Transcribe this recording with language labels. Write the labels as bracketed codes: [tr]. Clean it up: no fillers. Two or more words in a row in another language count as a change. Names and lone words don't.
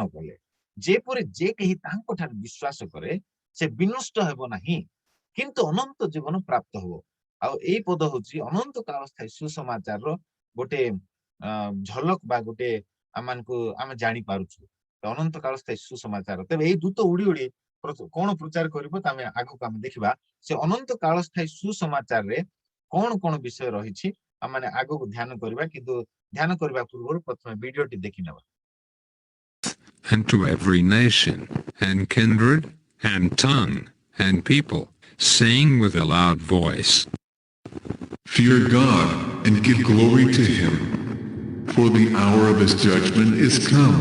[or] କଲେ ଯେପରି ଯେ କେହି ତାଙ୍କ ଠାରେ ବିଶ୍ୱାସ କରେ ସେ ବିନଷ୍ଟ ହେବ ନାହିଁ କିନ୍ତୁ ଅନନ୍ତ ଜୀବନ ପ୍ରାପ୍ତ ହେବ ଆଉ ଏଇ ପଦ ହେଉଛି ଅନନ୍ତ କାଳ ସ୍ଥାୟୀ ସୁସମାଚାରର ଗୋଟେ ଝଲକ ବା ଗୋଟେ ଆମମାନଙ୍କୁ ଆମେ ଜାଣିପାରୁଛୁ ଅନନ୍ତ କାଳ ସ୍ଥାୟୀ ସୁସମାଚାର ତେବେ ଏଇ ଦୂତ ଉଡି ଉଡି କଣ ପ୍ରଚାର କରିବ ଆମେ ଆଗକୁ ଆମେ ଦେଖିବା ସେ ଅନନ୍ତ କାଳ ସ୍ଥାୟୀ ସୁସମାଚାରରେ କଣ କଣ ବିଷୟ ରହିଛି ଆମେ ଆଗକୁ ଧ୍ୟାନ କରିବା କିନ୍ତୁ ଧ୍ୟାନ କରିବା ପୂର୍ବରୁ ପ୍ରଥମେ ଭିଡିଓଟି ଦେଖି ନେବା [en] And to every nation, and kindred, and tongue, and people, saying with a loud voice, Fear God, and give glory to him, for the hour of his judgment is come.